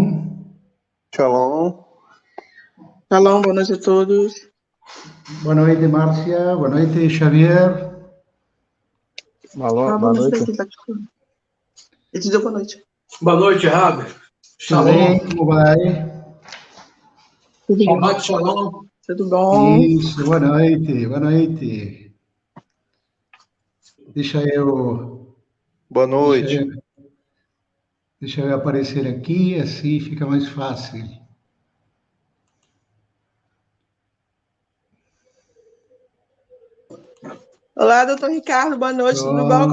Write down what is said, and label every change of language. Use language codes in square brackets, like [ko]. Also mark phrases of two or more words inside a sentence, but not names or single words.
[pt] Shalom. Shalom, boa noite a todos. Boa noite, Márcia. Boa noite, Xavier. Boa noite. Eu te dou boa noite. Boa noite, Rabi. Tudo bem? Como vai? [he] שבת שלום. [pt] Tudo bom? Isso, boa noite, boa noite. Deixa eu aparecer aqui, assim fica mais fácil. Olá, doutor Ricardo, boa noite, tudo bom?